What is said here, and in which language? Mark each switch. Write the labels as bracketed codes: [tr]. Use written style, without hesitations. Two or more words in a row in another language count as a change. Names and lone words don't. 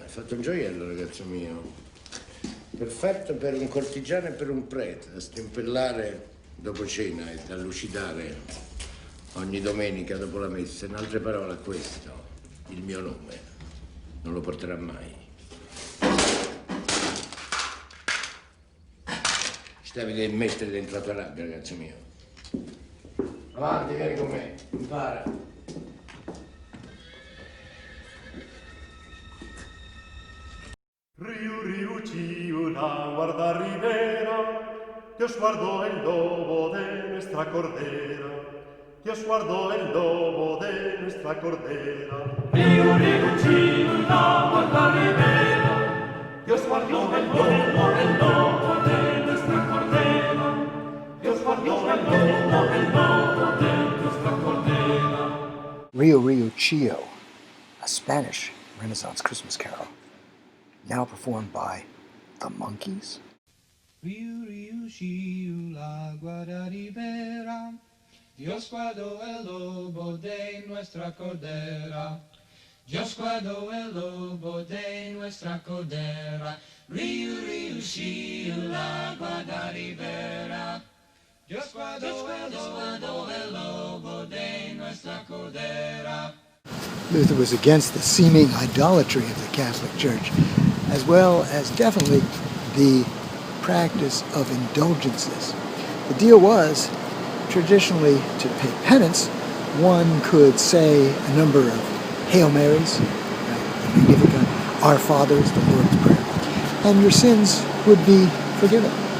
[it] Hai fatto un gioiello, ragazzo mio. Perfetto per un cortigiano e per un prete, da stimpellare dopo cena e da lucidare ogni domenica dopo la messa. In altre parole, questo, il mio nome, non lo porterà mai. Ci devi mettere dentro la tua rabbia, ragazzo mio. Avanti, vieni con me, impara. [es] Riu, riu, ciu, la guarda ribera, Dios guardó el lobo de nuestra cordera, Dios guardó el lobo de nuestra cordera. Riu, riu, ciu, la guarda ribera, Dios guardó el lobo de nuestra cordera, Dios guardó el lobo de nuestra cordera. Rio Rio Chio, [en] a Spanish Renaissance Christmas carol, now performed by the Monkees. Riu, riu, chiu, la guarda ribera, Dios guardó el lobo de nuestra cordera, Dios guardó el lobo de nuestra cordera. Riu, riu, chiu, la guarda ribera, Dios guardó el lobo de nuestra cordera. Luther was against the seeming idolatry of the Catholic Church, as well as definitely the practice of indulgences. The deal was, traditionally, to pay penance, one could say a number of Hail Marys, the Magnificat, Our Fathers, the Lord's Prayer, and your sins would be forgiven.